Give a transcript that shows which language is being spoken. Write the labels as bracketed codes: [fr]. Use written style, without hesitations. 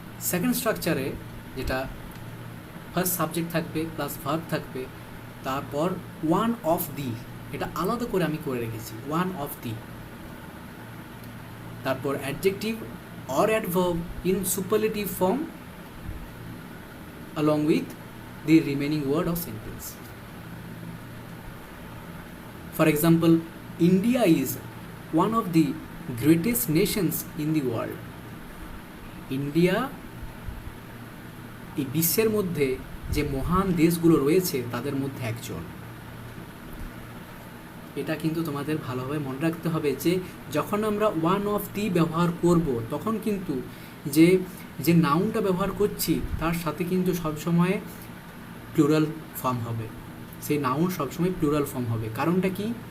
[bn] Second স্ট্রাকচারে যেটা first subject থাকবে plus verb থাকবে, তারপর ওয়ান অফ দি, এটা আলাদা করে আমি করে রেখেছি, ওয়ান অফ দি, তারপর adjective or adverb in superlative form [en] along with the remaining word of sentence. For example, India is one of the greatest nations in the world. [bn] India এই বিশ্বের মধ্যে যে মহান দেশগুলো রয়েছে তাদের মধ্যে একজন। এটা কিন্তু তোমাদের ভালোভাবে মনে রাখতে হবে যে যখন আমরা ওয়ান অফ দি ব্যবহার করব তখন কিন্তু যে নাউনটা ব্যবহার করছি তার সাথে কিন্তু সবসময় প্লুরাল ফর্ম হবে, সেই নাউন সবসময় প্লুরাল ফর্ম হবে। কারণটা কি?